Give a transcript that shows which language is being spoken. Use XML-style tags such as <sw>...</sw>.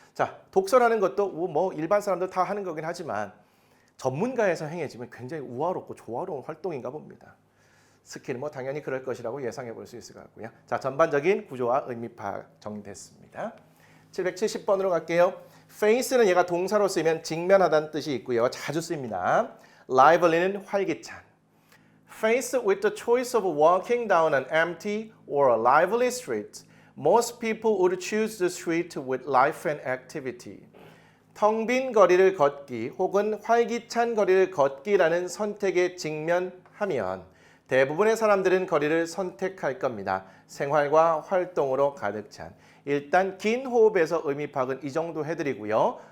<ko>자, 독서라는 것도 뭐 일반 사람들 다 하는 거긴 하지만 전문가에서 행해지면 굉장히 우아롭고 조화로운 활동인가 봅니다. 스키는 뭐 당연히 그럴 것이라고 예상해 볼 수 있을 것 같고요. 자, 전반적인 구조와 의미 파악 정리됐습니다. 770번으로 갈게요. face는 얘가 동사로 쓰이면 직면하다는 뜻이 있고요. 자주 쓰입니다. lively는 활기찬.</ko> <en>Faced with the choice of walking down an empty or a lively street, most people would choose the street with life and activity.</en> <ko>텅 빈 거리를 걷기 혹은 활기찬 거리를 걷기라는 선택에 직면하면 대부분의 사람들은 거리를 선택할 겁니다. 생활과 활동으로 가득 찬. 일단 긴 호흡에서 의미 파악은 이 정도 해드리고요.</ko>